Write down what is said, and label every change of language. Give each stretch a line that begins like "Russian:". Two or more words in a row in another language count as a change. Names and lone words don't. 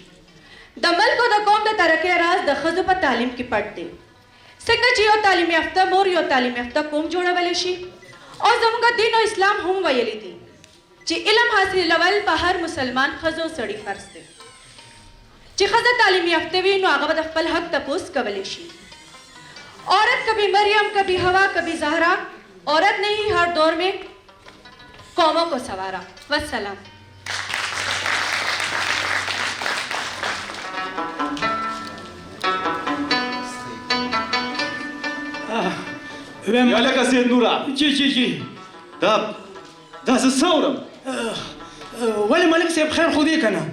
Pashto: د ملک او د قوم د ترقۍ راز د ښځو په تعلیم کې پټ دی. څنګه چې یو تعلیم یافته مور یو تعلیم یافته قوم جوړولی شي، او زموږ دین او اسلام هم ویلی دي چې علم حاصلول په هر مسلمان ښځو سړي فرض دی. چې ښځه تعلیم یافته وي نو هغه به د خپل حق تپوس کولی شي.
Urdu: عورت کبھی مریم، کبھی ہوا، کبھی زہرا، عورت نے ہی ہر دور میں قوموں کو سنوارا. والسلام.
Pashto: ویم یا لکه سید نورا، جی دا زه څه اورم؟ ولې ملک صاحب خیر خو دی که نه؟